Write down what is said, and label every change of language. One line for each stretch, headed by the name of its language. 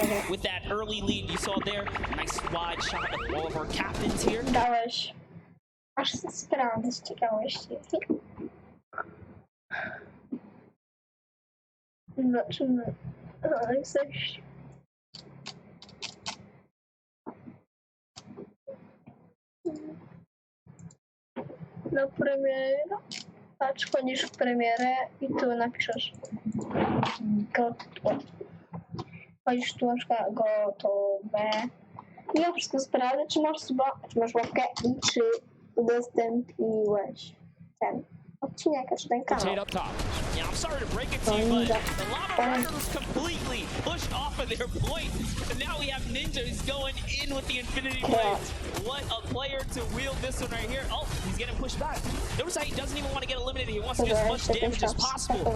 English: With that early lead you saw there, nice wide shot of all of our captains here.
Polish: Dałeś. Aż sprawdzę z ciekawości. Zobaczymy. Coś. Na premierę. Patrz, wchodzisz w premierę i tu napiszesz. Wchodzisz tu na przykład gotowe. I ja wszystko sprawdzę, czy masz suba, czy masz łapkę i czy udostępniłeś ten odcinek, czy ten kanał.
English: Yeah, I'm sorry to break it to you, but the Llama Record was completely pushed off of their point. And now we have Ninja who's going in with the Infinity Blades. What a player to wield this one right here. Oh, he's getting pushed back. Notice how he doesn't even want to get eliminated. He wants to do as much damage as possible.